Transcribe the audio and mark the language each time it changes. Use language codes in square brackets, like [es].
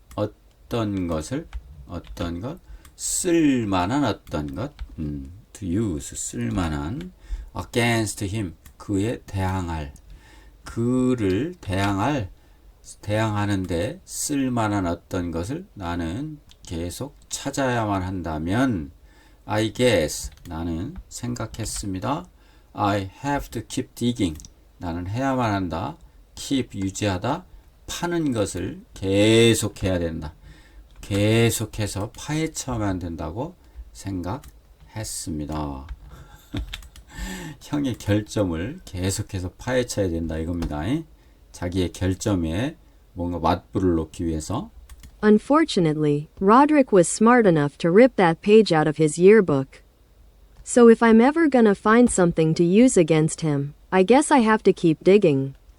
[ko] 어떤 것 쓸만한 어떤 것 [en] to use [ko] 쓸만한 [en] against him [ko] 그에 그를 대항하는데 쓸만한 어떤 것을 나는 계속 찾아야만 한다면 [en] I guess [ko] 나는 생각했습니다. [en] I have to keep digging [ko] 나는 해야만 한다. keep 유지하다. 파는 것을 계속해야 된다. 계속해서 파헤쳐야만 된다고 생각했습니다. 형의 결점을 계속해서 파헤쳐야 된다 이겁니다. 자기의 결점에 뭔가 맞불을 놓기 위해서. [en] Unfortunately, Roderick was smart enough to rip that page out of his yearbook. So if I'm ever gonna find something to use against him, I guess I have to keep digging.